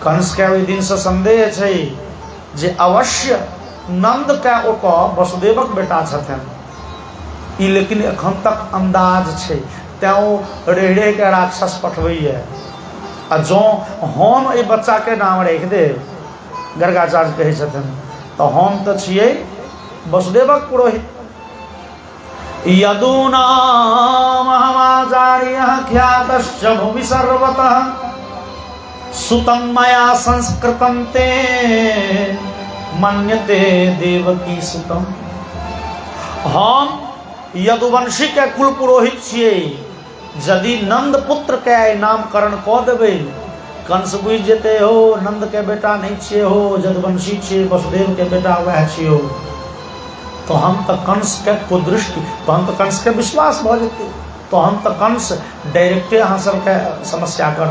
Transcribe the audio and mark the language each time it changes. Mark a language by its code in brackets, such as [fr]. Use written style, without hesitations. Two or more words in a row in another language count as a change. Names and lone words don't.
[mai] कंस के ओहि दिन से संदेह छै जे अवश्य नंद के ओतऽ वसुदेवक बेटा छथिन, ई लेकिन एखन तक अंदाज छै, तेँ ओ रहि रहि के राक्षस पठबैए। आ जँ हम एहि बच्चा के नाम राखि देब, गर्गाचार्य कहै छथिन, तऽ हम तऽ छियै वसुदेवक पुरोहित। [sa] यदूनामहमाचार्यः ख्यातश्च भुवि सर्वतः सुतं मया संस्कृतं ते मन्यते देवकी सुतं। [mai] हम यदुवंशी के कुल पुरोहित छियै, यदि नंद पुत्र के नामकरण कऽ देबै, कंस बुझि जेतै हो नंद के बेटा नहीं छियै हो, यदुवंशी छियै, वसुदेव के बेटा वह छियै, तो हम तऽ कंस के कुदृष्टि, तो हम तऽ कंस के विश्वास भऽ जेतै, तो हम तऽ कंस डायरेक्टे अहाँ सबके समस्या करब।